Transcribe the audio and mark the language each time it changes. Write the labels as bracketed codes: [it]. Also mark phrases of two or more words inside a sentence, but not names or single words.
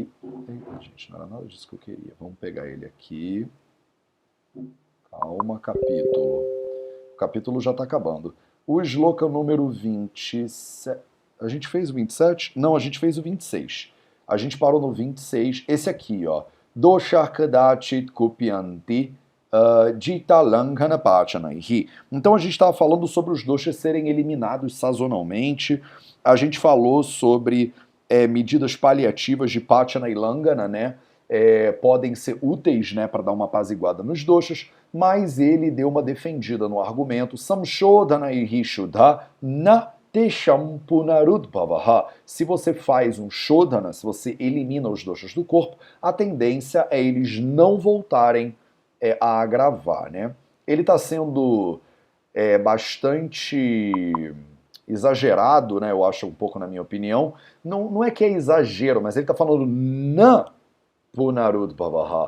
[pt] Eita, gente, não era nada disso que eu queria. Vamos pegar ele aqui. Calma, capítulo. O capítulo já está acabando. O shloka número 27... A gente fez o 27? Não, a gente fez o 26. A gente parou no 26. Esse aqui, ó. [sa] दोषाः कदाचित् कुप्यन्ति जिता लङ्घन पाचनैः. [pt] Então a gente estava falando sobre os doshas serem eliminados sazonalmente. A gente falou sobre medidas paliativas de pachana e langhana, né? Podem ser úteis, né, para dar uma apaziguada nos doshas, mas ele deu uma defendida no argumento [sa] संशोधनैः शुद्धा न तेषां पुनरुद्भवः. [pt] Se você faz um shodhana, se você elimina os doshas do corpo, a tendência é eles não voltarem a agravar, né? Ele está sendo bastante exagerado, né? Eu acho um pouco na minha opinião. Não é que é exagero, mas ele está falando na Punarudbhavaha.